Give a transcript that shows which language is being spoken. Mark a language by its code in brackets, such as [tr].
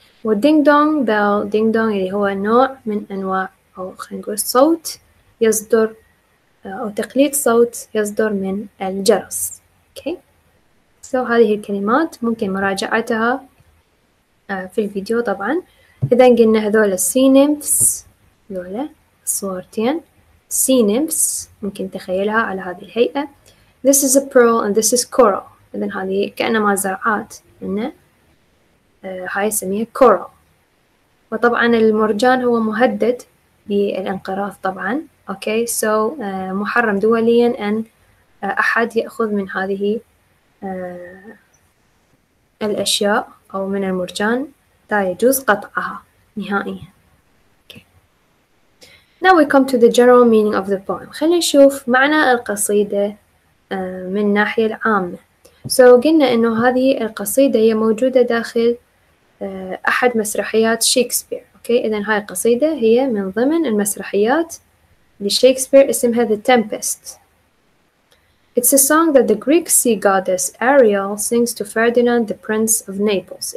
[ar] والدينج دونج بيل دينج دونج اللي هو نوع من أنواع أو خلينا نقول صوت يصدر أو تقليد صوت يصدر من الجرس. أوكي so هذه الكلمات ممكن مراجعتها في الفيديو طبعا. إذا قلنا هذول [en] sea nymphs [ar] هذول الصورتين sea nymphs ممكن تخيلها على هذه الهيئة. [en] This is a pearl and this is coral. [ar] إذن هذه كأنما زرعات إنه هاي نسميها coral. وطبعا المرجان هو مهدد بالانقراض طبعا أوكي so محرم دوليا أن أحد يأخذ من هذه الأشياء أو من المرجان لا يجوز قطعها نهائيا. [en] okay. Now we come to the general meaning of the poem. [ar] خلينا نشوف معنى القصيدة من الناحية العامة. قلنا إنه هذه القصيدة هي موجودة داخل أحد مسرحيات شكسبير. إذن هاي القصيدة هي من ضمن المسرحيات لشكسبير اسمها The Tempest. [en] It's a song that the Greek sea goddess Ariel sings to Ferdinand the Prince of Naples.